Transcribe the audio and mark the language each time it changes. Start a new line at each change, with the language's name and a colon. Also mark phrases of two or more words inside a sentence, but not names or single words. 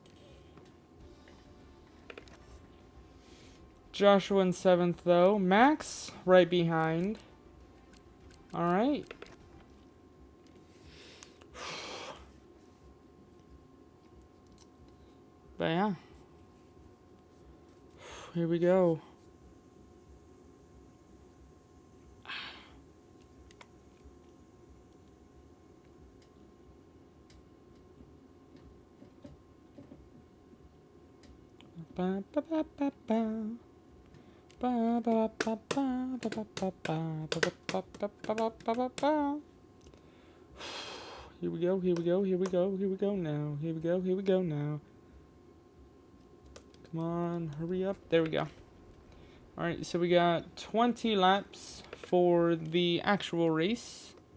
English: Joshua in 7th though. Max right behind. Alright. But yeah. Here we go. Ba ba ba ba ba. Ba ba ba ba ba ba ba ba ba ba ba ba ba ba. Here we go, here we go, here we go, here we go now. Here we go, here we go now. Come on, hurry up. There we go. Alright, so we got 20 laps for the actual race.